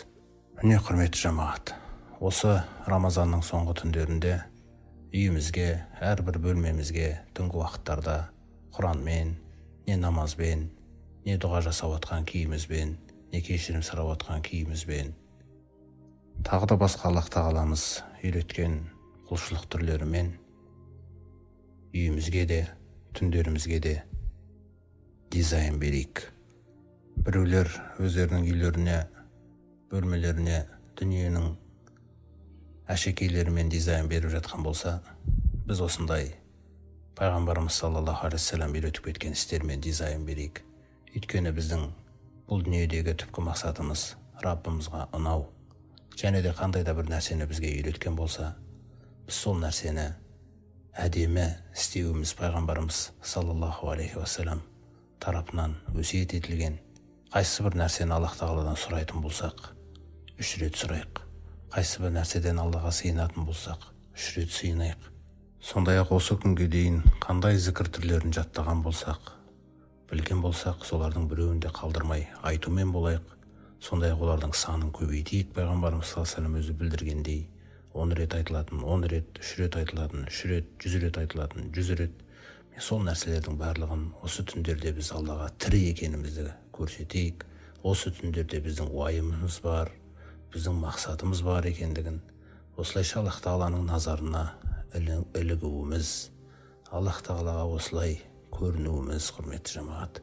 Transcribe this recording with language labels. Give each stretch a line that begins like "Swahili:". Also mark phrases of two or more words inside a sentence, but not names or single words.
Kazakh: Міне құрметті жамағат, осы Рамазанның соңғы түндерінде үйімізге, әрбір бөлмемізге түнгі уақыттарда Құранмен, не намазбен, не дұға жасап отқан күйімізбен, не кешірім сұрап отқан күйімізбен, тағы да басқа Аллах Тағаламыз үйреткен құлшылық түрлерімен үйімізге де, түндерімізге де дизайн берейік. Біреулер өздерінің үйлеріне, бөлмелеріне дүниенің әшекейлерімен дизайн беріп жатқан болса, біз осындай Пайғамбарымыз
Arabic: صلى الله عليه وسلم
Kazakh: үйретіп кеткен істермен дизайн берейік. Өйткені біздің бұл дүниедегі түпкі мақсатымыз Раббымызға ұнау. Және де қандай да бір нәрсені бізге үйреткен болса, біз сол нәрсені әдемі істеуіміз Пайғамбарымыз
Arabic: صلى الله عليه وسلم
Kazakh: тарапынан өсиет етілген. Қайсы бір нәрсені Аллах Тағаладан сұрайтын болсақ, 3 рет сұрайық. Қайсы бір нәрседен Аллаға сыйынатын болсақ, 3 рет сыйынайық. Сондай-ақ осы күнге дейін қандай зікір түрлерін жаттаған болсақ, білген болсақ, солардың біреуін де қалдырмай айтумен болайық. Сондай-ақ олардың санын көбейтейік. Пайғамбарымыз
Arabic: صلى الله عليه وسلم
Kazakh: өзі білдіргендей, 10 рет айтылатын, 10 рет, 3 рет айтылатын, 3 рет, 100 рет айтылатын, 100 рет. Сол нәрселердің барлығын осы түндерде біз Аллаға тірі екенімізді көрсетейік. Осы түндерде біздің уайымымыз бар, біздің мақсатымыз бар екендігін, осылайша Аллах Тағаланың назарына ілігуіміз, Аллах Тағалаға осылай көрінуіміз, құрметті жамағат.